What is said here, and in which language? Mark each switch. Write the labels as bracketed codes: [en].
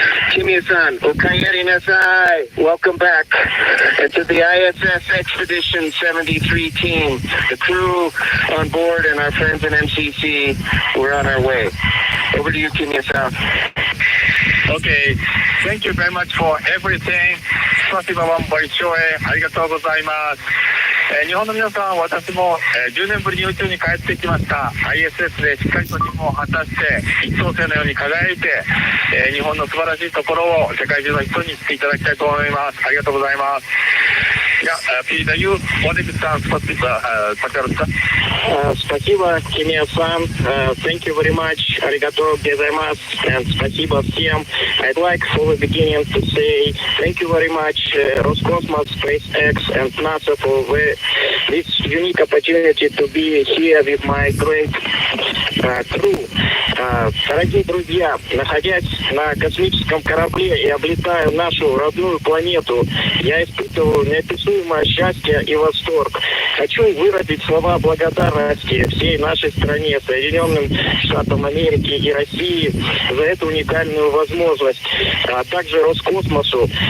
[en] Kimya-san, [ja] okayeri nasai. [en] Welcome back. And to the ISS Expedition 73 team, the crew on board and our friends in MCC, we're on our way. Over to you, Kimya-san. Okay, thank you very much for everything. [ru] спасибо вам большое. [ja] ありがとうございます。日本の皆さん、私も10年ぶりに宇宙に帰ってきました。 ISS でしっかりと任務を果たして、一等星のように輝いて、日本の素晴らしいところを世界中の人に知っていただきたいと思います。ありがとうございます。 [ru] передаю Владимиру спасибо, пожалуйста. Спасибо, Kimya-san. [en] Thank you very much. [ja] Arigato gozaimasu. [ru] And спасибо всем. [en] I'd like for the beginning to say thank you very much, Roscosmos, SpaceX, and NASA for this unique opportunity to be here with my great crew. [ru] Дорогие друзья, находясь на космическом корабле и облетая нашу родную планету, я испытываю неописуемое счастье и восторг. Хочу выразить слова благодарности всей нашей стране, Соединенным Штатам Америки и России за эту уникальную возможность, а также Роскосмосу.